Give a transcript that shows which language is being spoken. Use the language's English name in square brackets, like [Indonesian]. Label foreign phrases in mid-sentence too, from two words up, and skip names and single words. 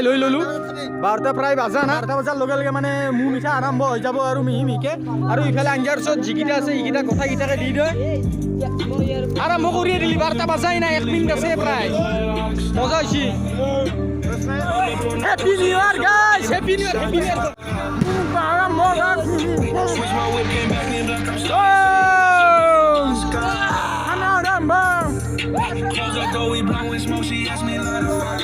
[Assamese] লৈ ল'লোঁ 12টা প্ৰায় বাজা না 12টা বজাৰ লগে লগে মানে মোৰ মিঠাই আৰম্ভ হৈ যাব আৰু মিহিকে আৰু ইফালে আঞ্জাৰ ওচৰত যিকেইটা আছে এইকেইটা কথাকেইটাকে দি দিয়ে আৰম্ভ কৰিয়ে দিলি 12টা বাজাই নাই 1 মিনিট আছে প্ৰায় মজা হৈছে [English] happy new year guys happy new year [Assamese] আৰম্ভ [English] Close that door, we blowing smoke. She asked me like the fuck.